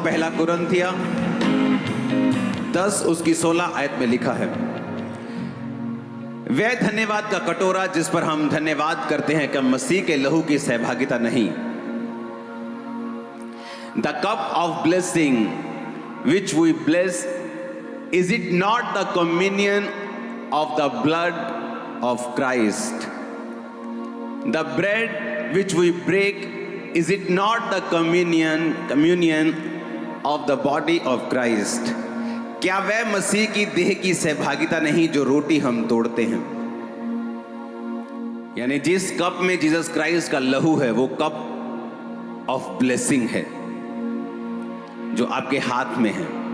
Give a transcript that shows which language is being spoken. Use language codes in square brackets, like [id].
[hi] पहला कुरिन्थियों 10 उसकी 16 आयत में लिखा है, वह धन्यवाद का कटोरा जिस पर हम धन्यवाद करते हैं कि मसीह के लहू की सहभागिता नहीं। [en] The cup of blessing which we bless, is it not the communion of the blood of Christ? The bread which we break, is it not the communion of the body of Christ? [hi] क्या वह मसीह की देह की सहभागिता नहीं जो रोटी हम तोड़ते हैं? यानी जिस कप में जीसस क्राइस्ट का लहू है वो [en] cup of blessing [hi] है जो आपके हाथ में है।